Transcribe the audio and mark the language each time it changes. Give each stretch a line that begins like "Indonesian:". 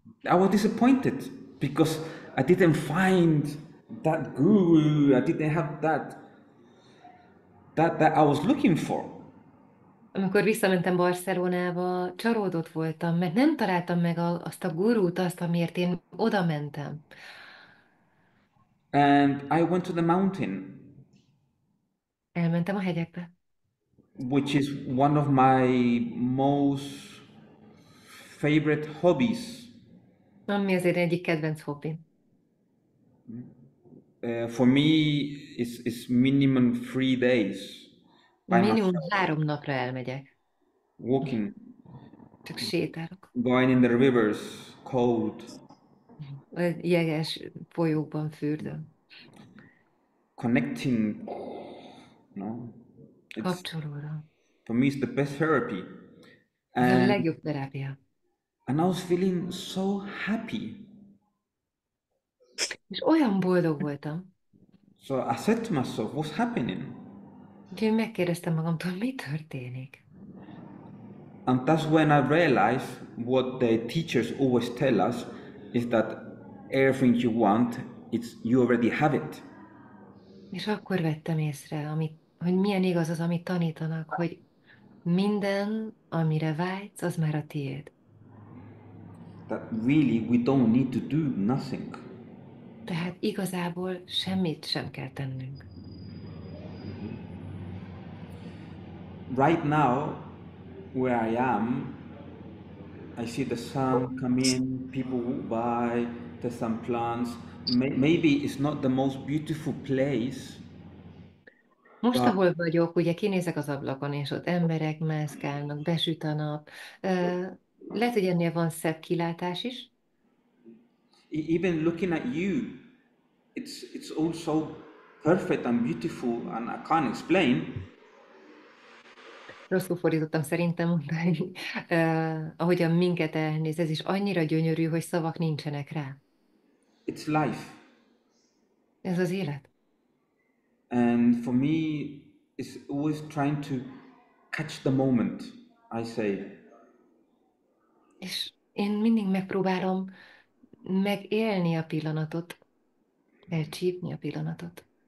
English: I was disappointed because I didn't find that guru. I didn't have that I was looking for.
Hungarian: Amikor visszamentem Barcelonába, csalódott voltam, mert nem találtam meg azt a gurút, azt, amiért én oda mentem.
English: And I went to the mountain,
Hungarian: Elmentem a hegyekbe,
English: which is one of my most favorite hobbies.
Hungarian: ami azért egyik kedvenc hobbim.
English: For me, it's minimum 3 days by
Hungarian: Minimum
English: myself,
Hungarian: 3 napra elmegyek,
English: walking,
Hungarian: csak sétálok.
English: going in the rivers, cold,
Hungarian: A jeges folyókban fürdöm,
English: connecting. No, it's
Hungarian: kapcsolódom.
English: for me it's the best therapy,
Hungarian: Ez a
English: and
Hungarian: legjobb terápia.
English: I was feeling so happy.
Hungarian: És olyan boldog voltam,
English: So I said to myself, "What's happening?"
Hungarian: úgyhogy megkérdeztem magamtól, mi történik?
English: And that's when I realized what the teachers always tell us is that everything you want, you already have it.
Hungarian: És akkor vettem észre, hogy milyen igaz az, amit tanítanak, hogy minden, amire vágysz, az már a tiéd.
English: That really we don't need to do nothing.
Hungarian: Tehát igazából semmit sem kell tennünk.
English: Right now, where I am, I see the sun come in, people walk by, there's some plants. Maybe it's not the most beautiful place,
Hungarian: Most,
English: but
Hungarian: ahol vagyok, ugye kinézek az ablakon, és ott emberek mászkálnak, besüt a nap. Lehet, hogy ennél van szebb kilátás is,
English: even looking at you, it's also perfect and beautiful, and I can't explain.
Hungarian: rosszul fordítottam szerintem mondani, ahogyan minket elnéz, ez is annyira gyönyörű, hogy szavak nincsenek rá.
English: It's life.
Hungarian: Ez az élet.
English: And for me, it's always trying to catch the moment, I say.
Hungarian: És én mindig megpróbálom megélni a pillanatot, elcsípni a pillanatot.